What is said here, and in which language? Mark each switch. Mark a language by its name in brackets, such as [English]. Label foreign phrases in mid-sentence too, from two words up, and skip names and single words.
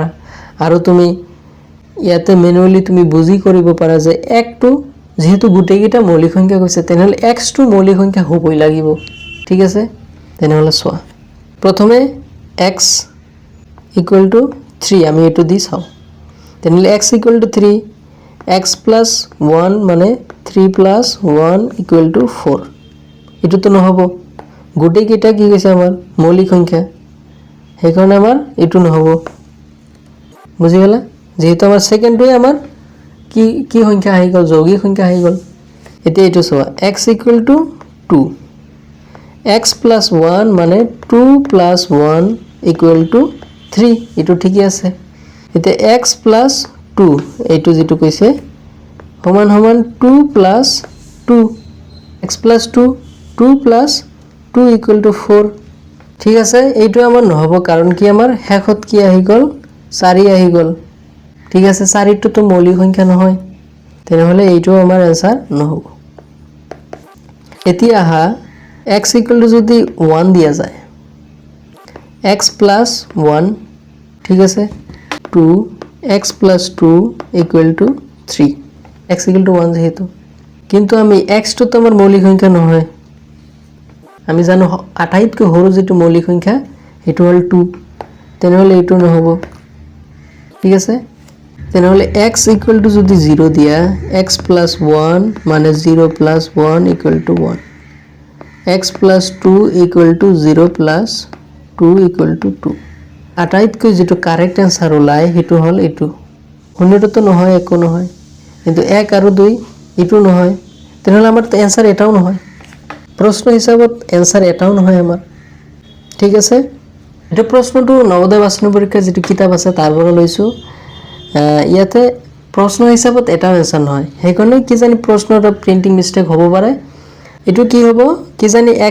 [Assamese] আৰু তুমি ইয়াতে ম্যানুয়ালি তুমি বুজি কৰিব পাৰা যে 1 টো যেহেতু গুটেইকেইটা মৌলিক সংখ্যা কৈছে তেনেহলে x টো মৌলিক সংখ্যা হ'বই লাগিব ঠিক আছে। তেনেহলে চোৱা প্ৰথমে [English] x equal to 3 [Assamese] আমি এটো দি চাও তেনেহলে [English] x equal to 3 x plus 1 [Assamese] মানে [English] 3 plus 1 equal to 4 [Assamese] এটো তো নহব গুটেইকেইটা কি কৈছে আমাৰ মৌলিক সংখ্যা সেইকাৰণে আমাৰ এটো নহব বুজি পালা। যেহেতু আমাৰ সেকেন্ডটোই আমাৰ কি সংখ্যা আহি গল যৌগিক সংখ্যা আহি গল। এতিয়া এটো চোৱা [English] x equal to 2 x plus 1 [Assamese] মানে [English] 2 plus 1 equal to 3 [Assamese] এটো ঠিকই আছে। এতিয়া [English] x plus 2 [Assamese] এটো যেটো কৈছে সমান সমান [English] 2 plus 2 x plus 2 2 plus 2 equal to 4 [Assamese] ঠিক আছে। এইটো আমাৰ নহব কাৰণ কি আমাৰ শেষত কি আহি গল 4 আহি গল ঠিক আছে 4 টো তো মৌলিক সংখ্যা নহয় তেনেহলে এইটো আমাৰ आंसर নহব। এতিয়া আহা [English] x equal to [Assamese] যদি 1 দিয়া যায় [English] x plus 1 [Assamese] ঠিক আছে [English] 2 x plus 2 equal to 3 x equal [Assamese] to 1 যেহেতু কিন্তু আমি x টো তো আমার মৌলিক সংখ্যা নহয় আমি জানো আটাইতকৈ সৰু যেটো মৌলিক সংখ্যা এটো হল 2 তেনেহলে এটো নহব ঠিক আছে তেনেহলে [English] x equal to [Assamese] যদি 0 দিয়া [English] x plus 1 [Assamese] মানে [English] 0 plus 1 equal to 1 x plus 2 equal to 0 plus 2 equal to 2 [Assamese] আটাইতকৈ যেটো [English] correct answer [Assamese] ওলাই হেতু হল এটো শূন্যটো তো নহয় একো নহয় কিন্তু 1 আৰু 2 এটো নহয় তেনেহলে আমাৰ आंसर এটাও নহয় প্রশ্ন হিসাবত आंसर এটাও নহয় আমাৰ ঠিক আছে এটা প্রশ্নটো নবোদয় বাছনি পৰীক্ষা যেটো কিতাপ আছে তাৰ পৰা লৈছো ইয়াতে প্রশ্ন হিসাবত এটাও आंसर নহয় হেকনে কি জানি প্রশ্নটা [English] printing mistake [Assamese] হ'ব পাৰে এটো কি হ'ব কি জানি x